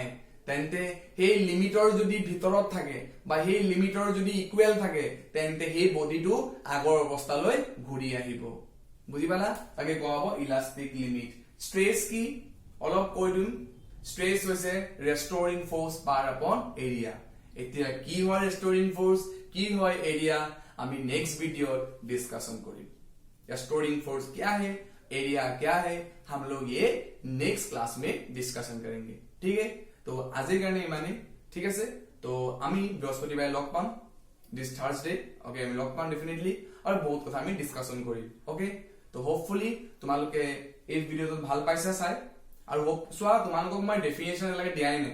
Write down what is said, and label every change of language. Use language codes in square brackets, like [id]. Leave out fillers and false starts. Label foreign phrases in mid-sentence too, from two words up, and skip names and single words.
[as] তেন্তে সেই লিমিটৰ যদি ভিতৰত থাকে বা সেই লিমিটৰ যদি ইকুৱেল থাকে তেন্তে সেই বডিটো আগৰ অৱস্থালৈ ঘূৰি আহিব। বুজি পালা? তাকে কোৱা হ'ব [en] elastic limit. [as] স্ট্ৰেছ কি অলপ কৈ দিম। স্ট্ৰেছ হৈছে [en] restoring force per upon area. [as] এতিয়া কি হয় [en] restoring force, [as] কি হয় এৰিয়া, আমি নেক্সট ভিডিঅ'ত ডিসকাशन কৰিম। [en] restoring force [hi] क्या है, एरिया क्या है, हम लोग ये [en] next class [hi] में डिस्कशन करेंगे। ठीक है, तो [as] আজিৰ কাৰণে ইমানেই। ঠিক আছে, তো আমি বৃহস্পতিবাৰে লগ পাম, [en] this Thursday. [as] ওকে, আমি লগ পাম ডেফিনেটলি, আৰু বহুত কথা আমি ডিসকাशन কৰিম। ওকে, তো হোপফুলি তোমালোকে এই ভিডিঅ'টো ভাল পাইছা চাই। আৰু চোৱা, তোমালোকক মই ডেফিনেশ্যন এলাকে দিয়াই নাই।